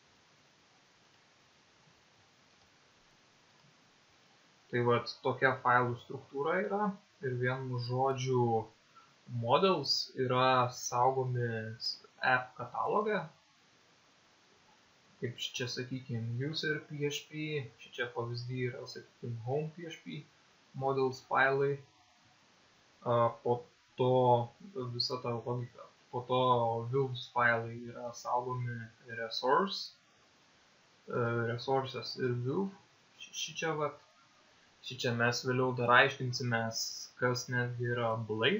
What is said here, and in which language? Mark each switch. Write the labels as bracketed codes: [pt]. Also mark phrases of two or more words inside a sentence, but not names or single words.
[lt] Tai vat tokia failų struktūra yra ir vienu žodžiu models yra saugomi app kataloge. Kaip čia, sakykime, user PHP, čia pavyzdį yra, sakykime, home PHP, models failai. Po to visa ta logika. Po to views failai yra saugomi resources ir view. Šičia mes vėliau dar aiškinsimės, kas netgi yra blade.